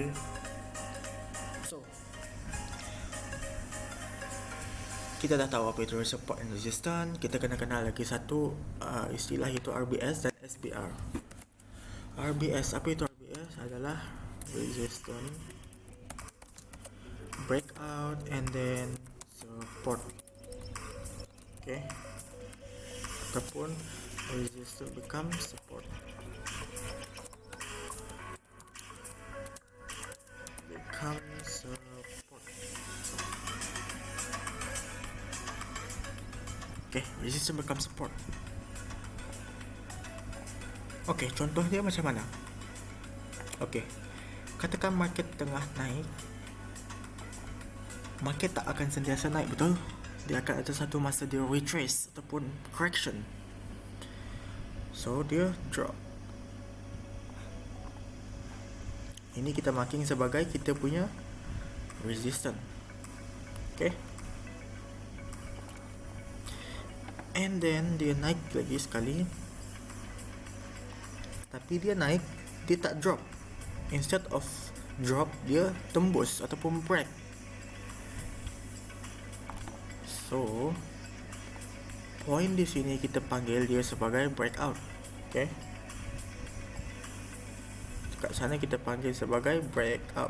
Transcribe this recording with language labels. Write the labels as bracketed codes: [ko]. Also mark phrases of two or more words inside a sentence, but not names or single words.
[ms] So kita dah tahu apa itu [en] support and resistance. [ms] Kita kena kenal lagi satu istilah, iaitu RBS dan SBR. RBS, apa itu RBS? Adalah [en] resistance, breakout, and then support. Okay. [ms] Ataupun [en] resistance become support. Become support. Okay, resistance become support. [ms] Okay, contoh dia macam mana? Okay, katakan market tengah naik. Market tak akan sentiasa naik, betul? Dia akan ada satu masa dia retrace ataupun correction. So dia drop. Ini kita marking sebagai kita punya resistance. Okay. [en] And then [ms] dia naik lagi sekali, tapi dia naik, dia tak drop. [en] Instead of drop, [ms] dia tembus ataupun break. So point di sini kita panggil dia sebagai breakout. Okay. Dekat sana kita panggil sebagai breakout.